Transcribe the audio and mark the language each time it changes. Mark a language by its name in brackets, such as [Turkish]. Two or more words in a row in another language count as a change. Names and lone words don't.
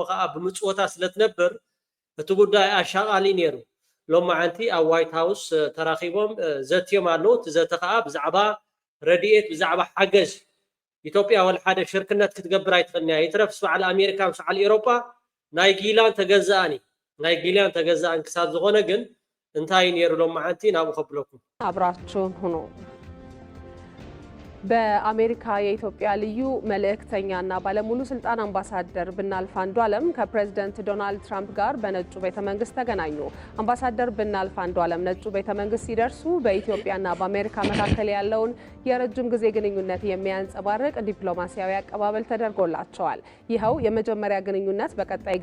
[Tigrinya] ከዓ ብምፅወታ ስለትነብር እቲ ጉዳይ ኣሻቓሊ ነይሩ ሎማዓንቲ ኣብ ዋይት ሃውስ ተራኺቦም ዘትዮም ኣለዉ እቲ ዘተ ከዓ ብዛዕባ ረድኤት ብዛዕባ ሓገዝ ኢትዮጵያ ወላ ሓደ ሽርክነት ክትገብር ኣይትኽእልን እያ ይትረፍስ በዓል ኣሜሪካ ምስ በዓል ኤውሮጳ ናይ ጊላን ተገዛእን ክሳብ ዝኾነ ግን እንታይ ነይሩ ሎማዓንቲ ናብኡ ከብለኩም [Amharic] አብራችሁን ሁኑ። በአሜሪካ የኢትዮጵያ ልዩ መልእክተኛና ባለሙሉ ስልጣን አምባሳደር ብናልፍ አንዱዓለም ከፕሬዝዳንት ዶናልድ ትራምፕ ጋር በነጩ ቤተመንግስት ተገናኙ። አምባሳደር ብናልፍ አንዱዓለም ነጩ ቤተመንግስት ሲደርሱ በኢትዮጵያና በአሜሪካ መካከል ያለውን የረጅም ጊዜ ግንኙነት የሚያንጸባርቅ ዲፕሎማሲያዊ አቀባበል ተደርጎላቸዋል። ይኸው የመጀመሪያ ግንኙነት በቀጣይ